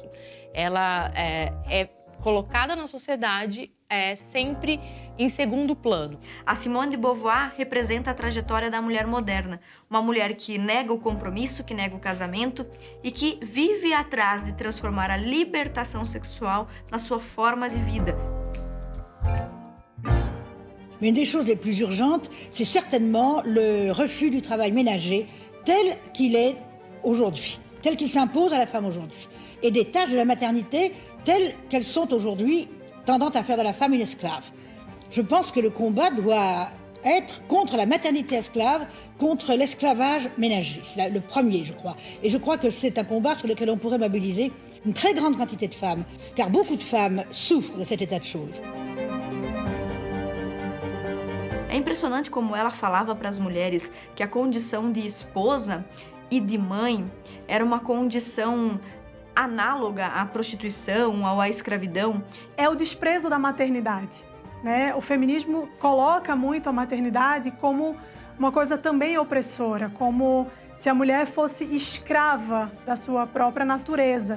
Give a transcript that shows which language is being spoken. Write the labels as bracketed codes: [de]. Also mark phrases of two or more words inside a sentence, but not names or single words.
[pt] Ela é colocada na sociedade sempre em segundo plano. A Simone de Beauvoir representa a trajetória da mulher moderna, uma mulher que nega o compromisso, que nega o casamento e que vive atrás de transformar a libertação sexual na sua forma de vida. [fr] Mais une des choses les plus urgentes, c'est certainement le refus du travail ménager tel qu'il est aujourd'hui, tel qu'il s'impose à la femme aujourd'hui, et des tâches de la maternité telles qu'elles sont aujourd'hui, tendant à faire de la femme une esclave. Je pense que le combat doit être contre la maternité esclave, contre l'esclavage ménager. C'est le premier, je crois. Et je crois que c'est un combat sur lequel on pourrait mobiliser une très grande quantité de femmes, car beaucoup de femmes souffrent de cet état de choses. [pt] É impressionante como ela falava para as mulheres que a condição de esposa e de mãe era uma condição análoga à prostituição, à escravidão. É o desprezo da maternidade, né? O feminismo coloca muito a maternidade como uma coisa também opressora, como se a mulher fosse escrava da sua própria natureza.